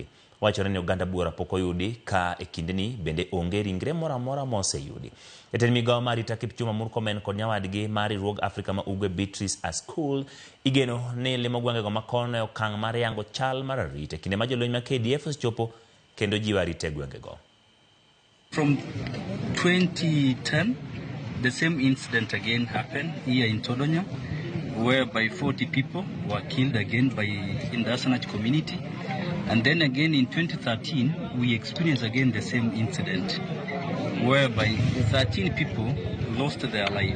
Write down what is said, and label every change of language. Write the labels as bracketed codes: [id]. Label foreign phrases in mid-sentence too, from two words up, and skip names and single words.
[luo] Wachore ni oganda buora pok oyudi ka e kindeni bende onge ringre moro amora moseyudi. Jatend migawo mar arita Kipchumba Murkomen kod nyawadgi mar riwruog Afrika ma Ugwe Beatrice Askul igeno ni limo gwengego ma kono e okang' mar yango chal mar arita kinde ma jolweny ma KDF osechopo kendo jiwo arita e gwengego. [en] From 2010, the same incident again happened here in Todonyang, whereby 40 people were killed again in the Desanech community. And then again in 2013, we experienced again the same incident, whereby 13 people lost their life.